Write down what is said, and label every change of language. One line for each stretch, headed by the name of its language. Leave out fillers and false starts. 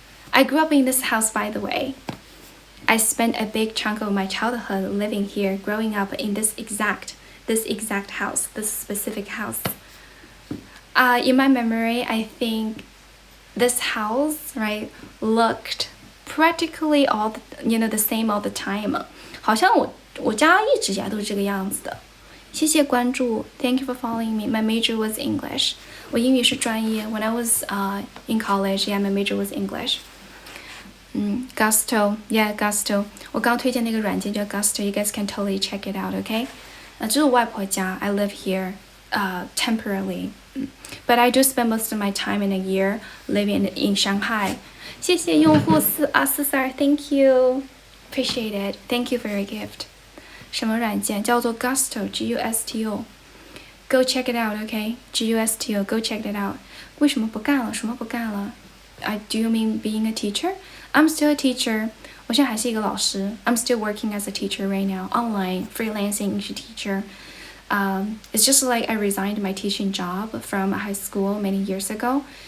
English: I grew up in this house, by the way. I spent a big chunk of my childhood living here, growing up in this exact house, this specific house. In my memory, I think this house, right, looked practically the same all the time.
Chinese: 好像我家一直以来都是这个样子的。谢谢关注
English: ，Thank you for following me. My major was English.
Chinese: 我英语是专业。
English: When I was in college, yeah, my major was English. Gusto, yeah, Gusto.
Chinese: 我刚推荐那个软件叫 Gusto.
English: You guys can totally check it out, okay?
Chinese: 这是我外婆家。
English: I live here, temporarily. But I do spend most of my time in a year living in Shanghai.
Chinese: 谢谢用户442
English: Thank you, appreciate it. Thank you for your gift.
Chinese: 什么软件叫做 Gusto, Gusto.
English: Go check it out, okay? Gusto, go check it out.
Chinese: 为什么不干了？什么不干了？
English: Do you mean being a teacher? I'm still a teacher.
Chinese: 我现在还是一个老师。
English: I'm still working as a teacher right now, online, freelancing English teacher. It's just like I resigned my teaching job from high school many years ago.